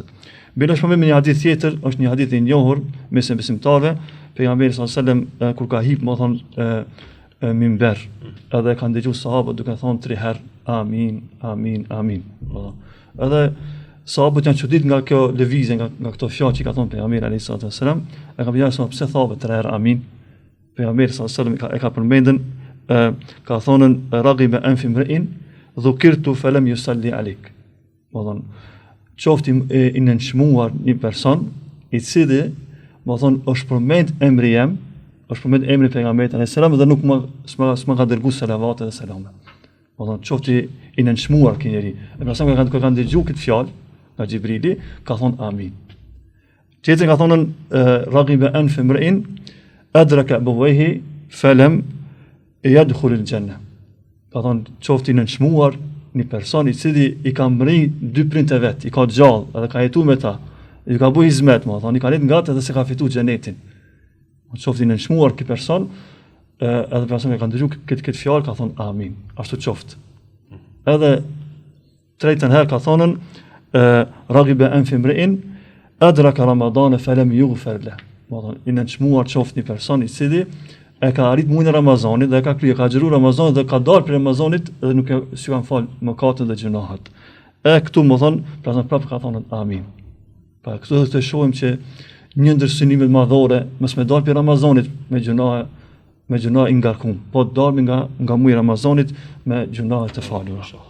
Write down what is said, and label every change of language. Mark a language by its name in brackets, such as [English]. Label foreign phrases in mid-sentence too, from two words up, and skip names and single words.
[Albanian] Bëj shpëmbim me një hadith tjetër, është një hadith i njohur mes besimtarëve, pejgamberi [Arabic] صلى الله عليه وسلم [Albanian] kur ka hip, më thon minber, edhe kanë dëgjuar sahabët duke thonë 3 herë amin, amin, amin. Edhe sahabët janë çudit nga kjo lëvizje, nga këto fjalë që ka thonë pejgamberi [Arabic] عليه السلام, [Albanian] e kanë thënë pse thave 3 herë amin. Pejgamberi [Arabic] صلى الله عليه وسلم [Albanian] e ka përmendën, ka thonë [Arabic] رغم أنف امرئ ذكرت فلم يصل عليك. [Albanian] Qofti i nënçmuar një person i cili është përmend emri jam, është përmend emri pejgamberit [Arabic] عليه السلام [Albanian] dhe nuk s'ma ka dërguar selavat dhe selame. Qofti i nënçmuar ky njeri. E pra sa kanë dëgjuar këtë fjalë nga Xhibrili, ka thonë amin. Tjetër ka thonë [Arabic] رغم أنف امرئ أدرك أبويه فلم يدخل الجنة. [Albanian] Ka thonë qofti në nënçmuar një person i cili i ka mri 2 prindë të vet, i ka gjallë, edhe ka jetuar me ta, i ka bëu hizmet, i ka lënë ngatë edhe se ka fituar xhenetin. Qofti në nënçmuar ky person, edhe personi që ka dëgjuar këtë fjalë ka thonë amin. Ashtu qoftë. Edhe tretën herë ka thonën [Arabic] رغم أنف امرئ أدرك رمضان فلم يغفر له. [Albanian] I nënçmuar qoftë një person i cili e ka arrit muajin e Ramazanit dhe ka xhiruar Ramazanin dhe ka dalë për Ramazanit dhe nuk e kanë fal mëkatet dhe gjunahet. Këtu më thon, pra prapë ka thonë amin. Pa këtu të shohim që një ndër synimet madhore mos me dalë për Ramazanit me gjunahe me gjuna i ngarkum, po dalmi nga muaj i Ramazanit me gjuna të falura.